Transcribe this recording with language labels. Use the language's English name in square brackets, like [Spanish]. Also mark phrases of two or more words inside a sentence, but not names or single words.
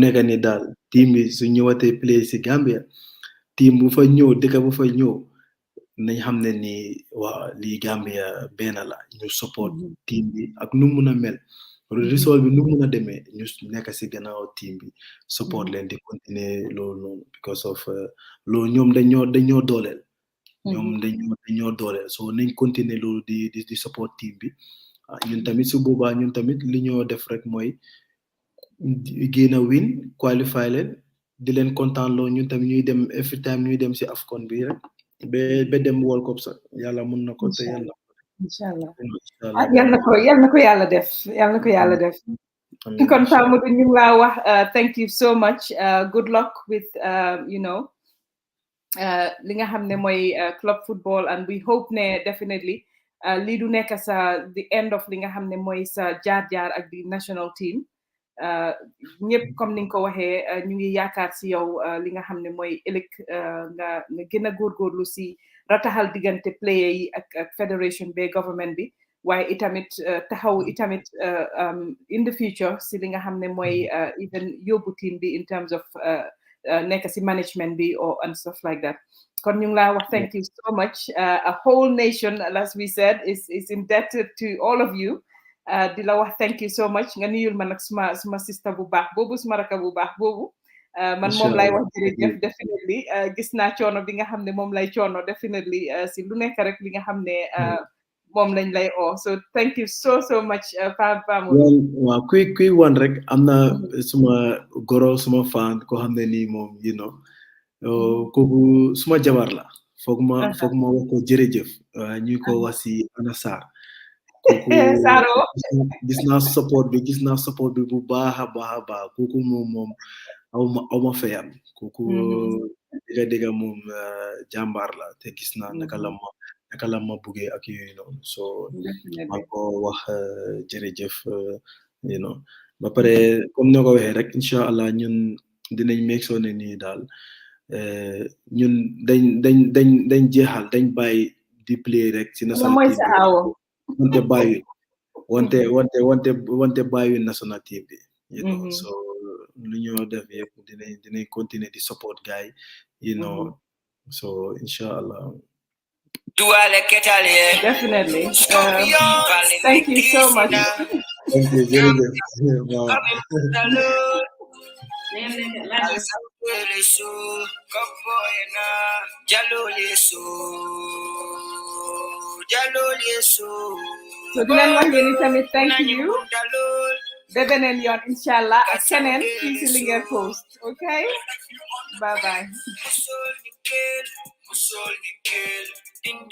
[Wolof] nekk nii daal team bi su ñëwatee play si Gambia team bu fa ñëw dëkk bu fa ñëw nañ xam ne ni waa lii Gambia benn la ñu support team bi ak nu mun a mel result bi nu mun a demee ñu nekk si gannaaw team bi support leen di continuer loolu noonu [English] because of [Wolof] loolu ñoom dañoo dooleel ñoom dañoo dooleel so nañ continuer loolu di support team bi ñun tamit su boobaa ñun tamit li ñoo def rek mooy génn a win qualify leen di leen kontaan loo ñun tamit ñuy dem [English] every time [Wolof] ñuy dem si AFCON bi rek ba dem World Cup sax yàlla mun na ko te yàlla inshallah yal na ko yàlla def kon Pa Modou ñu laa wax [English] thank you so much good luck [Wolof] with li nga xam ne mooy [English] club football and we hope [Wolof] ne definitely lii du nekk sa [English] the end of [Wolof] li nga xam ne mooy sa jaar-jaar ak di [English] national team [Wolof] ñëpp comme ni nga ko waxee ñu ngi yaakaar si yow li nga xam ne mooy ëllëg nga gën a góorgóorlu si rataxal diggante player yi ak fédération be government bi waaye itamit taxaw itamit [English] in the future [Wolof] si li nga xam ne mooy even yóbbu team bi [English] in terms of [Wolof] nekk si management bi [English] and stuff like that [Wolof] kon ñu ngi laa wax [English] thank you so much a whole nation as we said is indebted to all of you [Wolof] di la wax [English] thank you so much [Wolof] nga nuyul ma nag suma sister bu baax boobu suma raka bu baax boobu man moom lay wax jërëjëf definitely gis naa coono bi nga xam ne moom lay coono definitely si lu nekk rek li nga xam ne moom lañ lay [English] so thank you so much [Wolof] Pa Modou waaw kuy wan rek am na suma goro suma fan koo xam ne nii moom kooku suma jabar la foog ma wax ko jërëjëf ñu ko wax si Ana Sarr kooku gis naa support bi bu baax a baax kooku moom awma fayam kooku dëgga moom jàmbaar la te gis naa naka la ma buggee ak yooyu noonu so maa ko wax jërëjëf ba pare comme noo ko waxee rek [Arabic] incha allah [Wolof] ñun dinañ [English] make sure [Wolof] ne nii daal ñun dañ jeexal dañ bàyyi di play rek si [English] national team [Wolof] bi wante bàyyi [English] national team [Wolof] bi so lu ñoo def yëpp dinañ continuer di support guy so [Arabic] incha allah [English] definitely thank you so much thank you [Wolof] jërëjëf so di leen wax yéen tamit [English] thank you [Wolof] ba beneen yoon inshallah ak keneen fii si Linguère Coast [English] okay bye bye